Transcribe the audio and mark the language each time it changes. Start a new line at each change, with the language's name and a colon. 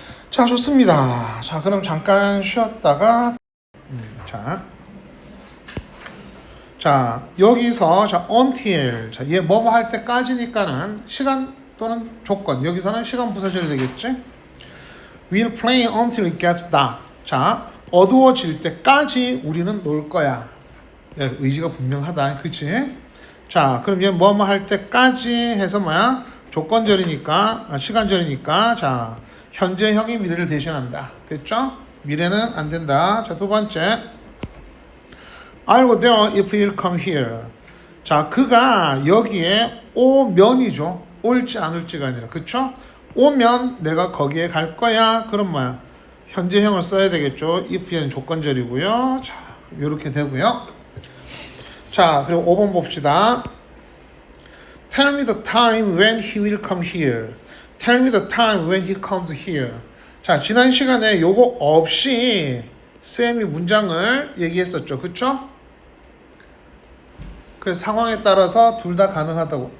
Korean: 자, 좋습니다. 자, 그럼 잠깐 쉬었다가 자, 여기서 자, until 자, 얘 뭐뭐 할 때까지니까는 시간 또는 조건. 여기서는 시간 부사절이 되겠지?
English: We'll play until it gets dark.
Korean: 자, 어두워질 때까지 우리는 놀 거야. 야, 의지가 분명하다. 그치? 자, 그럼 얘 뭐뭐 할 때까지 해서 뭐야? 조건절이니까, 시간절이니까, 자, 현재형이 미래를 대신한다. 됐죠? 미래는 안 된다. 자, 두 번째.
English: I will there if he'll come here.
Korean: 자, 그가 여기에 오면이죠. 올지 안 올지가 아니라. 그쵸? 오면 내가 거기에 갈 거야. 그럼 뭐야? 현재형을 써야 되겠죠.
English: if he
Korean: 는 조건절이고요. 자, 이렇게 되고요. 자, 그리고 5번 봅시다.
English: Tell me the time when he will come here. Tell me the time when he comes here.
Korean: 자, 지난 시간에 요거 없이 쌤이 문장을 얘기했었죠. 그쵸? 그래서 상황에 따라서 둘 다 가능하다고.